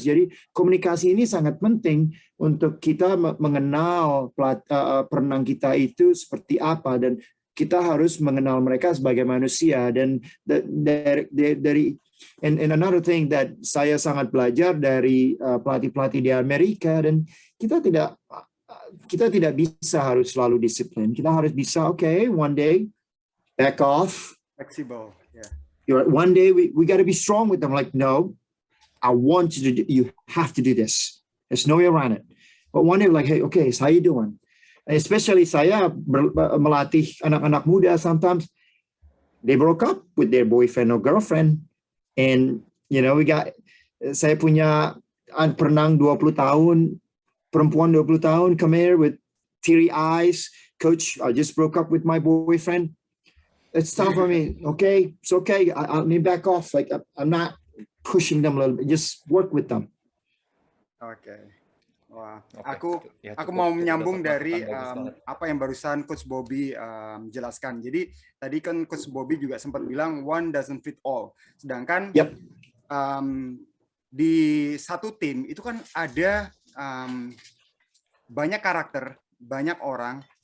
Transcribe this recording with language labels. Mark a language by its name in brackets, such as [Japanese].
[Indonesian] Jadi komunikasi ini sangat penting untuk kita mengenal perenang kita itu seperti apa, dan kita harus mengenal mereka sebagai manusia. Dan dari [English] and another thing that [Indonesian] saya sangat belajar dari pelatih-pelatih di Amerika, dan kita tidak bisa harus selalu disiplin. Kita harus bisa, [English] okay, one day back off. Flexible, yeah. One day we got to be strong with them. Like, no, I want you to. You have to do this. There's no way around it. But one day, like, hey, okay, so how you doing? Especially [Indonesian] saya melatih anak-anak muda, [English] sometimes they broke up with their boyfriend or girlfriend, and [Indonesian] saya punya perenang 20 tahun, [English] perempuan 20 tahun, come here with teary eyes, coach, I just broke up with my boyfriend. It's tough for me. Okay, it's okay. I'll back off. Like, I'm not pushing them a little bit. Just work with them. Okay. Wah, ya, [Indonesian] aku mau menyambung dari apa yang barusan Coach Bobby jelaskan. Jadi tadi kan Coach Bobby juga sempat bilang [English] one doesn't fit all. [Indonesian] Sedangkan di satu tim itu kan ada banyak karakter, banyak orang,